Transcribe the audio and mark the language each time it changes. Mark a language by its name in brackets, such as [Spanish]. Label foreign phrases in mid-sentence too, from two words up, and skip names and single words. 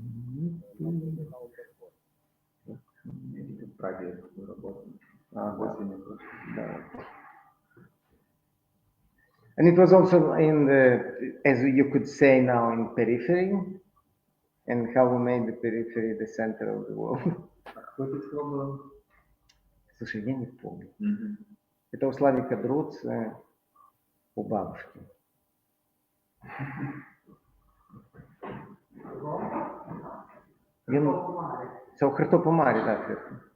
[English] And it was also in the, as you could say now, in Periphery, and how we made the Periphery the center of the world. [Russian] Слушай, я не помню. Это у Славика Друца, у бабушки. [Romanian] Sau Hârtopă Mare, da, cred că.